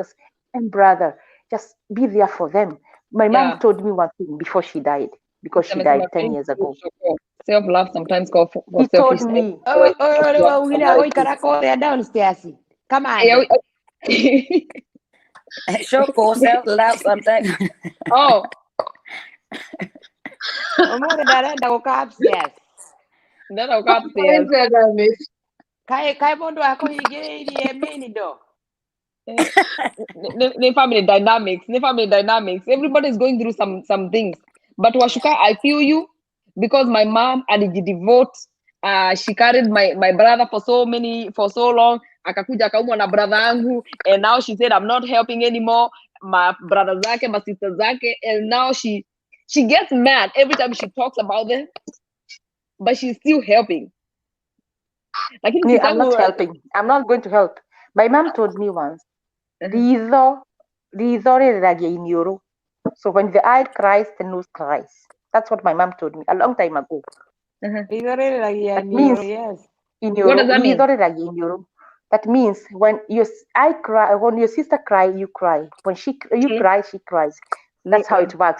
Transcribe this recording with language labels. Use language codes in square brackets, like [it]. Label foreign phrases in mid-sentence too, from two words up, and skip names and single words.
[en] sisters and brother. Just be there for them. My yeah. mom told me one thing before she died, because she [sw] Amesema [en] died 10 years ago. self-love sometimes call for He told selfishness. me, They're downstairs. Come on. Show yourself love sometimes. Oh, [ki] Umuthi ndarenda guka upstairs. nenda uka upstairs. Kaĩ mũndũ akũhingĩrĩirie [en] main door. Ni family dynamics. Everybody is going through some things. But Washuka, I feel you because my mom alijidevote. She carried my brother for so long. [sw] Akakuja akaumwa na brother yangu, [en] and now she said I'm not helping anymore. My brother zake, my sister zake, and now she gets mad every time she talks about them, but she's still helping. Like I'm not helping. I'm not going to help. My mom told me once, [ki] ritho rĩreragia iniũrũ. [en] So when the eye cries, the nose cries. That's what my mom told me a long time ago. [ki] Ithorĩrĩragia [en] That means [ki] iniũrũ, yes. [en] in What does your that mean? that means when I cry, when your sister cry, you cry. When you True. cry, she cries. That's how it works.